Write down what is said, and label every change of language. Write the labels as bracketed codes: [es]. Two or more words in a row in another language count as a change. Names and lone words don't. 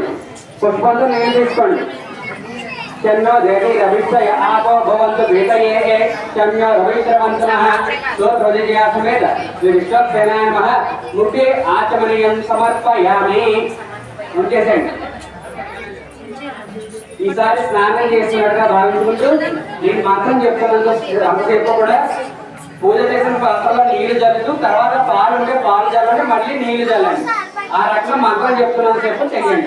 [te] పుష్పంతో నీళ్ళు తీసుకోండి. [sa] चन्नो देवी रविष्टय आपो भवन्तु भीतये चन्नो रविश्रवन्तनः स्वप्रतिज्ञा समेत विश्वक्सेनाय नमः मुखे आचमनीयं समर्पयामि. [te] ఉంచేసేయండి. ఈసారి స్నానం చేస్తున్నట్టుగా భావించుకుంటూ నేను మంత్రం చెప్తున్నంత అంతసేపు కూడా పూజ చేసిన పాత్రలో నీళ్లు చల్లుతూ తర్వాత పాలు ఉంటే పాలు చల్లండి, మళ్ళీ నీళ్లు చల్లండి. ఆ రకంగా మంత్రం చెప్తున్నంత సేపు చెయ్యండి.